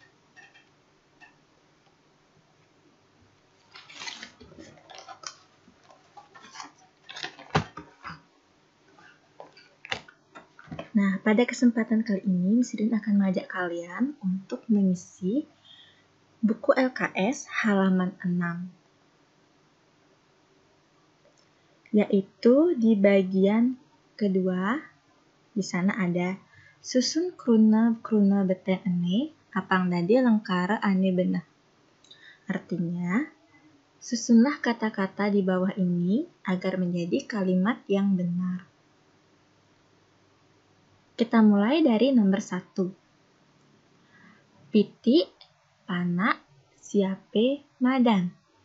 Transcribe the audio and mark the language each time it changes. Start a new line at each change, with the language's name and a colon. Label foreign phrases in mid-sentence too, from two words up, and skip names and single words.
Indonesian: Nah, pada kesempatan kali ini, Miss Ririn akan mengajak kalian untuk mengisi buku LKS halaman 6. Yaitu di bagian kedua, di sana ada
Balinese: susun kruna beten ene, apang dadi lengkara ane benah.
Indonesian: Artinya, susunlah kata-kata di bawah ini agar menjadi kalimat yang benar. Kita mulai dari nomor 1.
Balinese: Piti, pana, siape, madan.